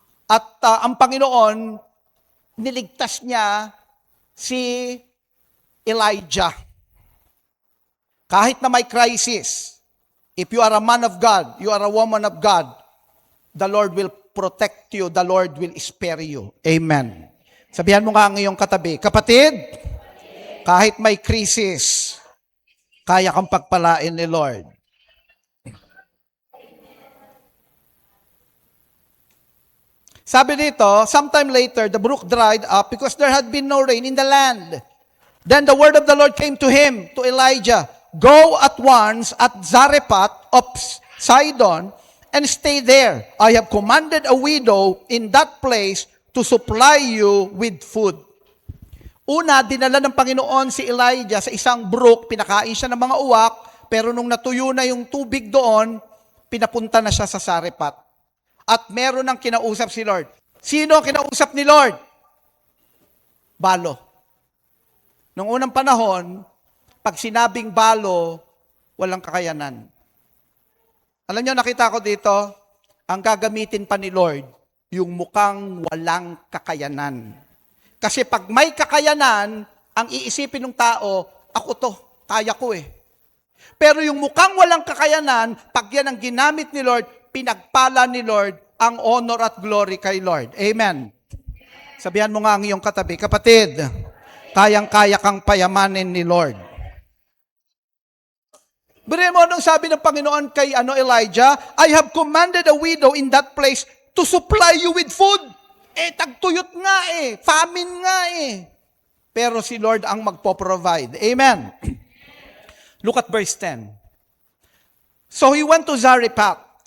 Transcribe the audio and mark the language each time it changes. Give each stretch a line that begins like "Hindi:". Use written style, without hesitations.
Filipino: At ang Panginoon, niligtas niya si Elijah. Kahit na may crisis,
English: if you are a man of God, you are a woman of God, the Lord will protect you, the Lord will spare you. Amen.
Filipino: Sabihan mo nga ang iyong katabi, kapatid, kahit may krisis, kaya kang pagpalain ni Lord. Sabi dito,
English: sometime later, the brook dried up because there had been no rain in the land. Then the word of the Lord came to him, to Elijah, go at once at Zarephath of Sidon, and stay there. I have commanded a widow in that place to supply you with food.
Filipino: Una, dinala ng Panginoon si Elijah sa isang brook, pinakain siya ng mga uwak, pero nung natuyo na yung tubig doon, pinapunta na siya sa Zarephath. At meron ng kinausap si Lord. Sino ang kinausap ni Lord? Balo. Noong unang panahon, pag sinabing balo, walang kakayanan. Alam niyo, nakita ko dito, ang gagamitin pa ni Lord, yung mukhang walang kakayanan. Kasi pag may kakayanan, ang iisipin ng tao, ako to, kaya ko eh. Pero yung mukhang walang kakayanan, pag yan ang ginamit ni Lord, pinagpala ni Lord ang honor at glory kay Lord. Amen. Sabihan mo nga ang iyong katabi, kapatid, kayang-kaya kang payamanin ni Lord. Bire mo anong sabi ng Panginoon kay Elijah?
English: I have commanded a widow in that place to supply you with food.
Filipino: Tagtuyot nga famine nga Pero si Lord ang magpo-provide. Amen.
English: Look at verse 10. So he went to Zarephath.